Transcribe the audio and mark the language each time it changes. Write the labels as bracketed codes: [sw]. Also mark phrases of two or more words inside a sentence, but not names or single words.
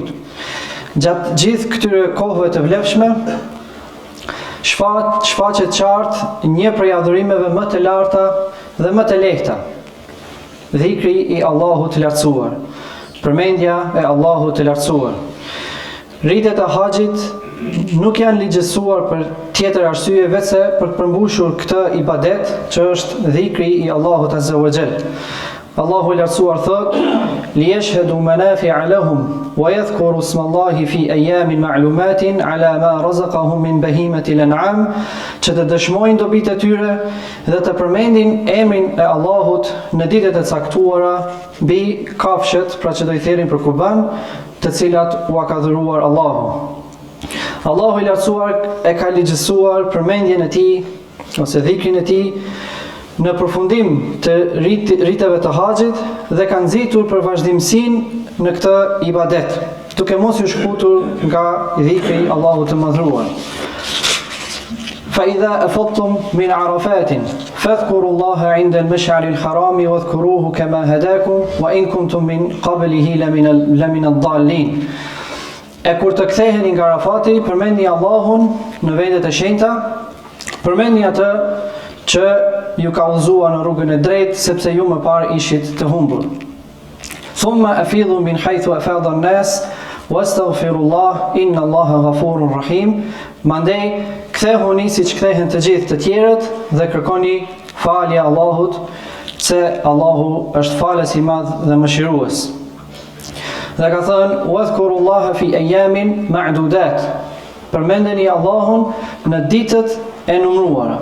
[sq] Gjatë gjithë këtyre kohëve të vlefshme, shfaqet qartë një prej adhurimeve më të larta dhe më të lehta, dhikri I Allahut të lartësuar, përmendja e Allahut të lartësuar. Rritet e haxhit nuk janë ligjësuar për tjetër arsye vetëse për të përmbushur këtë ibadet që është dhikri I Allahut [ar] عز وجل. [sq] Allahu I lartësuar thot: [ar] "ليشهدوا منافع لهم ويذكروا اسم الله في أيام معلومات على ما رزقهم من بهيمة الأنعام", [sq] që të dëshmojnë dobitë e tyre dhe të përmendin emrin e Allahut në ditët e caktuara mbi kafshët, pra që do I therrin për kurban, të cilat u ka dhuruar Allahu. Allahu I lartësuar e ka ligjësuar përmendjen e Tij ose dhikrin e Tij në përfundim të riteve të haxhit dhe ka nxitur për vazhdimsinë në këtë ibadet, duke mos u shkutur nga dhikri I Allahut të madhruar. [ar] فإذا أفضتم من عرفات فاذكروا الله عند المشعر الحرام واذكروه كما هداكم وإن كنتم من قبله لمن الضالين. [sq] E kur të ktheheni nga Arafati, përmendni Allahun në vendet e shenjta, përmendni atë që ju ka udhëzuar në rrugën e drejtë, sepse ju më parë ishit të humbur. [ar] ثم أفيضوا من حيث أفاض الناس واستغفروا الله إن الله غفور رحيم. [sq] Mandej kthehuni siç kthehen të gjithë të tjerët dhe kërkoni falje Allahut, se Allahu është falës I madh dhe mëshirues. Dhe ka thënë: [ar] "واذكروا الله في أيام معدودات", [sq] përmendeni Allahun në ditët e numëruara.